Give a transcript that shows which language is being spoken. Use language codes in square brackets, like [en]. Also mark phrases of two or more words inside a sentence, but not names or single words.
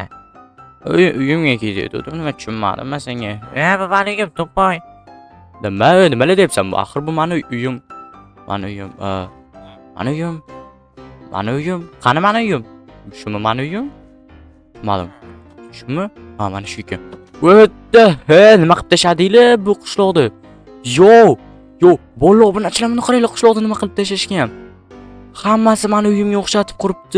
[uz] Uyimga ketdim, nima tushunmadim men senga. Bu baligim to'ppoy. Nima deyapsan? Axir bu meni uyim. Mani uyim. Mani uyim. Mani uyim. Qani mani uyim? Shumi mani uyim? Ma'lum. Shumi? Ha, mana shu ekan. [en] What the hell? [uz] Nima qilib tashladinglar bu qishloqni? Yo, bolalar obunachilar buni qaranglar, qishloqni nima qilib tashlashgan? Hammasi mani uyimga o'xshatib quribdi.